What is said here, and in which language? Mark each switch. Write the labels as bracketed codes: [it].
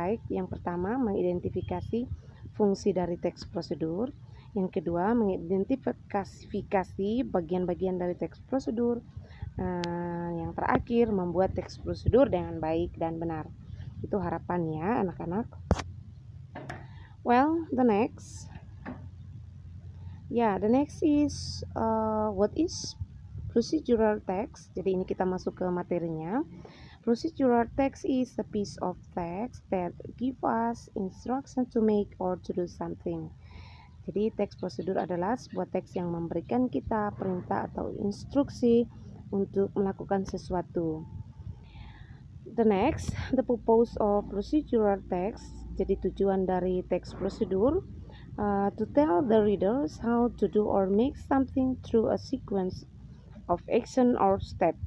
[id] Baik, yang pertama mengidentifikasi fungsi dari teks prosedur, yang kedua mengidentifikasi bagian-bagian dari teks prosedur, yang terakhir membuat teks prosedur dengan baik dan benar. Itu harapannya anak-anak. [en] Well, the next is what is procedural text. [id] Jadi ini kita masuk ke materinya. [en] Procedural text is a piece of text that give us instruction to make or to do something. [id] Jadi teks prosedur adalah sebuah teks yang memberikan kita perintah atau instruksi untuk melakukan sesuatu. [en] The next, the purpose of procedural text. [id] Jadi tujuan dari teks prosedur, [en] to tell the readers how to do or make something through a sequence of action or step.